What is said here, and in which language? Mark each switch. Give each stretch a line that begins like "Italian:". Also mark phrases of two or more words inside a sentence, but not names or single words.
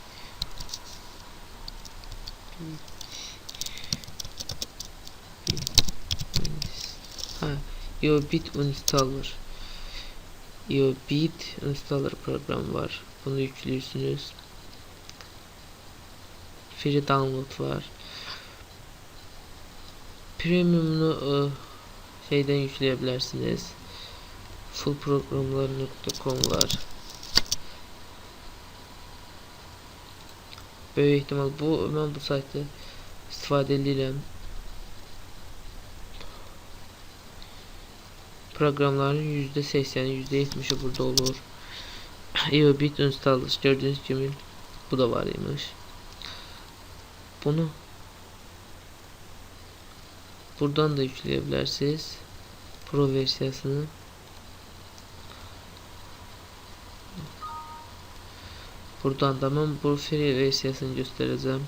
Azerbaijani: Bit Installer. Bit Installer proqramı var.
Turkish: Bunu yüklüyorsunuz.
English: Free download
Azerbaijani: var.
Turkish: Premium'unu şeyden yükleyebilirsiniz. Fullprogramlar.com var.
Azerbaijani: Böyük ihtimal ben bu saytı istifadə edirəm. Proqramların %80'i %70'i burada olur.
Turkish: Bit Installer gördüğünüz gibi bu da var imiş. Bunu buradan da yükleyebilirsiniz.
Azerbaijani: Pro versiyasını.
Turkish: Buradan da ben bu free versiyasını göstereceğim.